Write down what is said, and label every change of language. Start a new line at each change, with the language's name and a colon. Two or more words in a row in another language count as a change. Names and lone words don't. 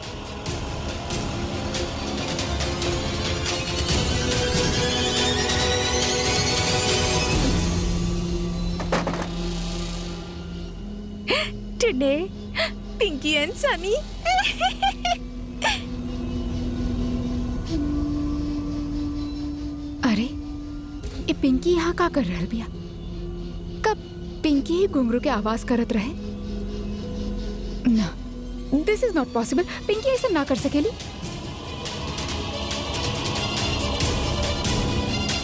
English: Today पिंकी and सनी।
Bhojpuri: अरे ये पिंकी यहाँ का कर रहल बिया? कब पिंकी ही घुंघरू के आवाज करत रहे? ना,
English: This is not possible.
Bhojpuri: पिंकी ऐसा ना कर सकेली।